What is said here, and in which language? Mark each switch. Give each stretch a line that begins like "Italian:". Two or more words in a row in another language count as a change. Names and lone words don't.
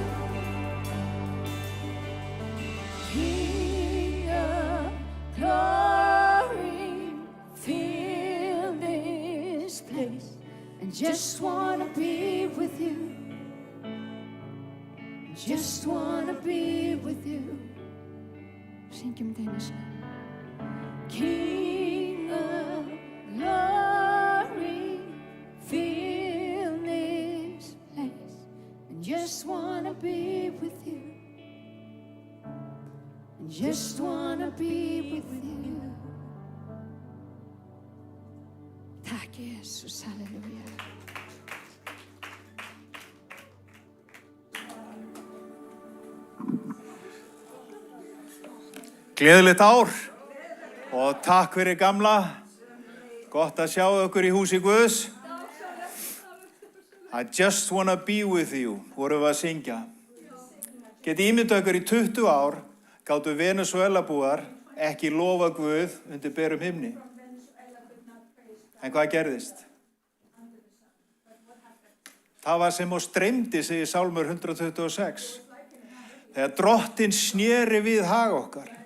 English: King of glory, fill this place. And just wanna be with you. Just wanna be with you.
Icelandic: Syngjum þetta einu sinni.
English: King of glory, fill this place. And just wanna be with you. And just wanna be with you.
Icelandic: Takk Jesus, halleluja. Gleðilegt ár og takk fyrir gamla. Gott að sjá ykkur í húsi Guðs.
English: I just wanna be with you,
Icelandic: vorum við að syngja. Geti ímyndað ykkur í 20 ár gátu Venezuelabúar ekki lofa Guð undir berum himni. En hvað gerðist? Það var sem á streymdi, segir Sálmur 126. Þegar Drottinn sneri við hag okkar.